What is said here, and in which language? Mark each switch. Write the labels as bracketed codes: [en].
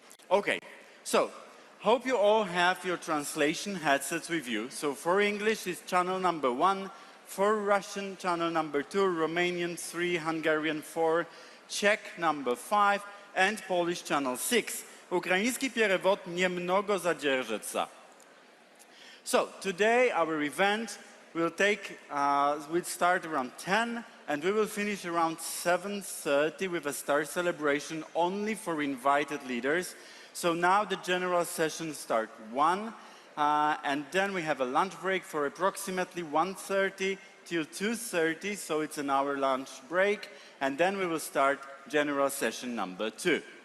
[en] Okay, so hope you all have your translation headsets with you. So for English is channel number 1, for Russian channel number 2, Romanian 3, Hungarian 4, Czech number 5 and Polish channel 6. [ru] Ukraiński перевод немного задержится. [en] So today our event will start around 10 and we will finish around 7:30 with a star celebration only for invited leaders. So now the general sessions start 1 and then we have a lunch break for approximately 1:30 till 2:30, so it's an hour lunch break, and then we will start general session number 2.